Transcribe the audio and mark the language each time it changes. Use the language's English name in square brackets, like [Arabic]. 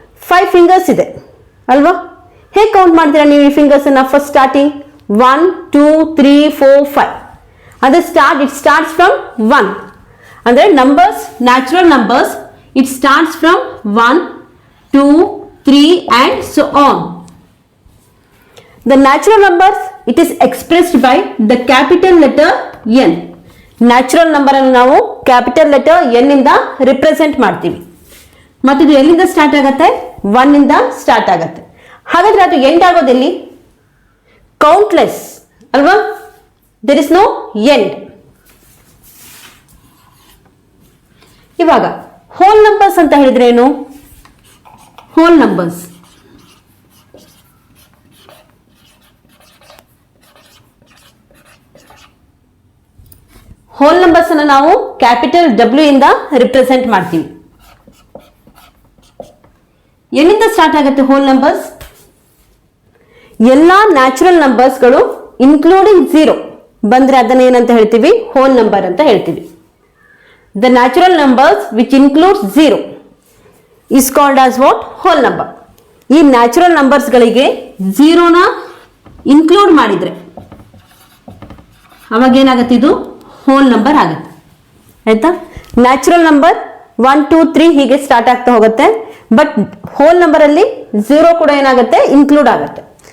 [Kannada] 5 fingers ಇದೆ ಅಲ್ವಾ? ಹೇಗೆ ಕೌಂಟ್ ಮಾಡ್ತೀರಾ ನೀವು ಈ ಫಿಂಗರ್ಸ್ ಅನ್ನ? [English] First starting 1 2 3 4 5. [Kannada] ಅದೇ [English] It starts from 1. [Kannada] ಅಂದ್ರೆ [English] Numbers, natural numbers, it starts from 1 2 3 and so on. The natural numbers, it is expressed by the capital letter N. [Kannada] Natural number ಅನ್ನು ನಾವು ಕ್ಯಾಪಿಟಲ್ ಲೆಟರ್ ಎನ್ ಇಂದ represent ಮಾಡ್ತೀವಿ. ಮತ್ತು ಇದು ಎಲ್ಲಿಂದ start ಆಗುತ್ತೆ? 1 ಇಂದ ಸ್ಟಾರ್ಟ್ ಆಗುತ್ತೆ. ಹಾಗಾದ್ರೆ ಅದು ಎಂಡ್ ಆಗೋದೆಲ್ಲಿ? [English] countless [Kannada] ಅಲ್ವಾ? [English] There is no end. [Kannada] ಇವಾಗ ಹೋಲ್ ನಂಬರ್ಸ್ ಅಂತ ಹೇಳಿದ್ರೆ ಏನು? ಹೋಲ್ ನಂಬರ್ಸ್ ಅನ್ನು ನಾವು ಕ್ಯಾಪಿಟಲ್ W ಇಂದ ರಿಪ್ರೆಸೆಂಟ್ ಮಾಡ್ತೀವಿ. ಎಲ್ಲಿಂದ ಸ್ಟಾರ್ಟ್ ಆಗುತ್ತೆ ಹೋಲ್ ನಂಬರ್ಸ್? ಎಲ್ಲಾ ನ್ಯಾಚುರಲ್ ನಂಬರ್ಸ್ಗಳು ಇನ್ಕ್ಲೂಡಿಂಗ್ 0 ಬಂದ್ರೆ ಅದನ್ನ ಏನಂತ ಹೇಳ್ತೀವಿ? ಹೋಲ್ ನಂಬರ್ ಅಂತ ಹೇಳ್ತೀವಿ. [English] The natural numbers which includes 0 is called as what? Whole number. [Kannada] ಈ ನ್ಯಾಚುರಲ್ ನಂಬರ್ಸ್ ಗಳಿಗೆ 0ನ ಇನ್ಕ್ಲೂಡ್ ಮಾಡಿದ್ರೆ ಅವಾಗ ಏನಾಗುತ್ತೆ? ಇದು ಹೋಲ್ ನಂಬರ್ ಆಗುತ್ತೆ. ಆಯ್ತಾ? ನ್ಯಾಚುರಲ್ ನಂಬರ್ 1 2 3 ಹೀಗೆ ಸ್ಟಾರ್ಟ್ ಆಗ್ತಾ ಹೋಗುತ್ತೆ. ಬಟ್ ಹೋಲ್ ನಂಬರ್ ಅಲ್ಲಿ 0 ಕೂಡ ಏನಾಗುತ್ತೆ? ಇನ್ಕ್ಲೂಡ್ ಆಗುತ್ತೆ.